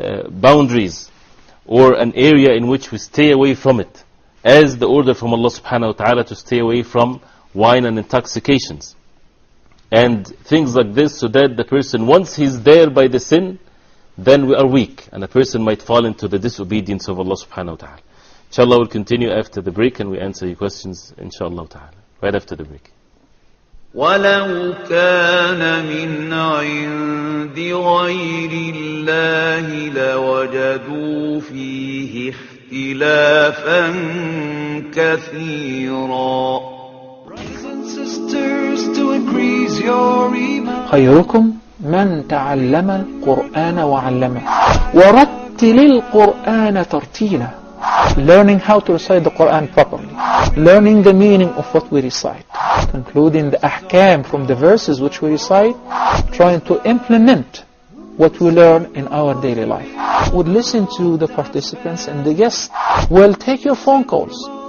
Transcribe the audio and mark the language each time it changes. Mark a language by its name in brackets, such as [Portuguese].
[English] boundaries or an area in which we stay away from it, as the order from Allah subhanahu wa ta'ala to stay away from wine and intoxications and things like this, so that the person, once he's there by the sin, then we are weak and a person might fall into the disobedience of Allah subhanahu wa ta'ala. Inshallah, we'll continue after the break and we answer your questions inshallah ta'ala right after the break. [Arabic] ولو كان من عند غير الله لوجدوا فيه اختلافا كثيرا. خيركم من تعلم القرآن وعلمه ورتل القرآن ترتيلا. [English] Learning how to recite the Quran properly, learning the meaning of what we recite, concluding the ahkam from the verses which we recite, trying to implement what we learn in our daily life. We'll listen to the participants and the guests. We'll take your phone calls.